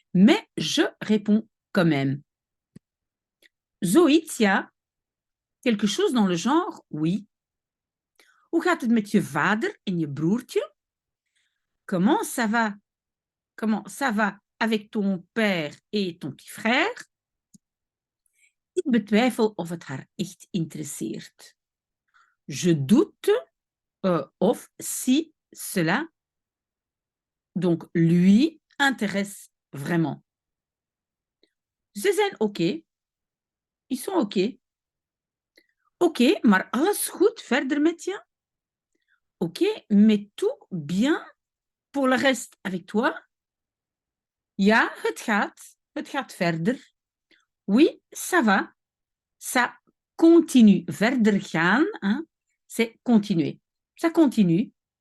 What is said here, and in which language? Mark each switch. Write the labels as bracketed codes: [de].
[fr] Mais je réponds quand même. [nl] Zoiets, ja, [fr] quelque chose dans le genre, oui. [nl] Hoe gaat het met je vader en je broertje? [fr] Comment ça va? Comment ça va avec ton père et ton petit frère? [nl] Ik betwijfel of het haar echt interesseert. [fr] Je doute of si cela, donc lui, intéresse vraiment. [nl] Ze zijn oké. [fr] Ils sont oké. [nl] Oké, maar alles goed verder met je? [fr] Oké, mais tout bien pour le reste avec toi? [nl] Ja, het gaat verder. [fr] Oui, ça va. Ça continue. [nl] Verder gaan, [fr] hein, c'est continuer. Ça continue.